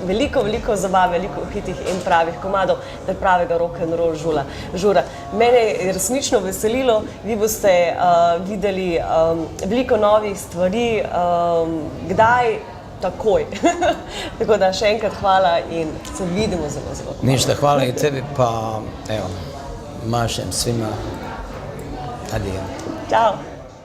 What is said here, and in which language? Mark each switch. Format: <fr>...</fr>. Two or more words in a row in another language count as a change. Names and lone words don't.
<sl>Veliko zabave, veliko hitih in pravih komadov, pravega rock'n'roll žura. Mene je resnično veselilo, vi boste videli veliko novih stvari, kdaj, takoj. Tako da še enkrat hvala in se vidimo zelo.</sl> <bs>Ništa, hvala i tebi, pa evo, mašem svima. Adijo. Ćao.</bs>